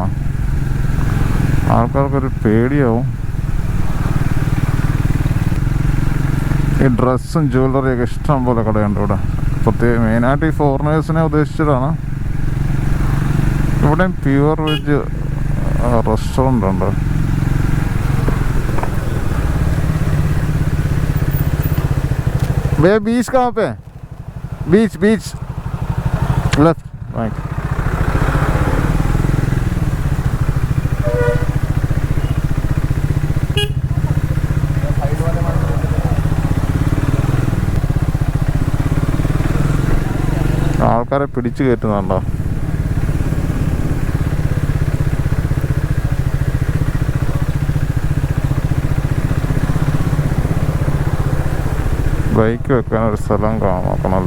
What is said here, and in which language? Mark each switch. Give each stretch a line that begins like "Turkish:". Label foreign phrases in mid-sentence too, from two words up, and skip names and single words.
Malayalam: ആൾക്കാർക്കൊരു പേടിയാവും. ഈ ഡ്രസ്സും ജ്വല്ലറിയൊക്കെ ഇഷ്ടം പോലെ കടയുണ്ട് ഇവിടെ. പ്രത്യേകം മെയിനായിട്ട് ഈ ഫോറിനേഴ്സിനെ ഉദ്ദേശിച്ചിട്ടാണ്. ഇവിടെ
English: pure veg restaurant
Malayalam: ഉണ്ട്.
Hindi: भैया बीच कहाँ पे?
English: beach left right.
Malayalam: ആൾക്കാരെ പിടിച്ചു കയറ്റുന്നുണ്ടോ? ബൈക്ക് വെക്കാനൊരു സ്ഥലം നോക്കണമല്ലോ.